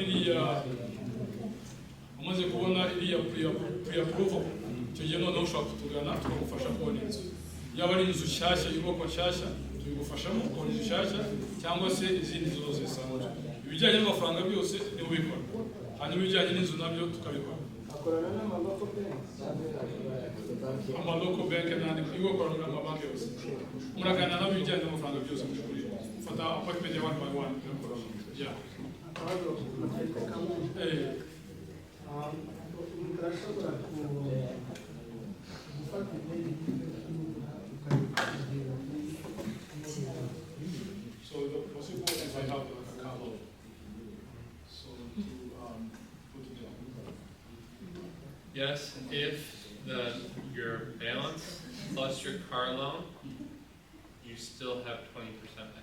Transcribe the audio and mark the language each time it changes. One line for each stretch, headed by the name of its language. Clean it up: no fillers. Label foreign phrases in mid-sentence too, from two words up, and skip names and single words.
Kinyarwanda: kubona iriya pre-approval icyo gihe noneho ushobora kutugana tukagufasha kubona inzu yaba ari inzu nshyashya inyubako nshyashya tubigufashamo kubona inzu nshyashya cyangwa se izindi nzu zose zisanzwe ibijyanye n'amafaranga byose niwe ubikora hanyuma ibijyanye n'inzu nabyo tukabikora akorana n'amaloko banki n'andi iwe akorana n'amabanki yose muraganira nabo ibijyanye n'amafaranga byose muri fata appointment ya 1 by 1 yeah turashobora gufata ideni
English: so the possible if I have like a car loan so to put it down. Yes, if your balance plus your car loan, you still have 20% equity.